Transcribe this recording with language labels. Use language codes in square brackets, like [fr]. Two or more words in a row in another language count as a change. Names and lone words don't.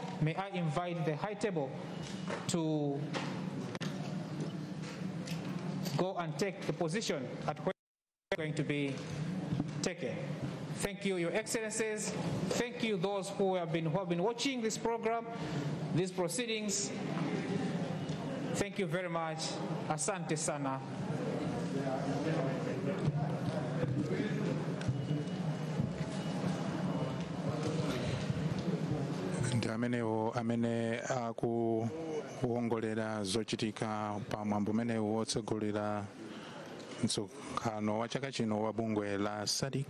[en] May I invite the high table to go and take the position at where it's going to be taken. Thank you, Your Excellencies. Thank you, those who have been watching this program, these proceedings. Thank you very much. [sw] Asante sana. [ny] amene akuwongolera zochitika pa mwambo umene wotsegulira msonkhano wa chaka chino wa bungwe la SADC.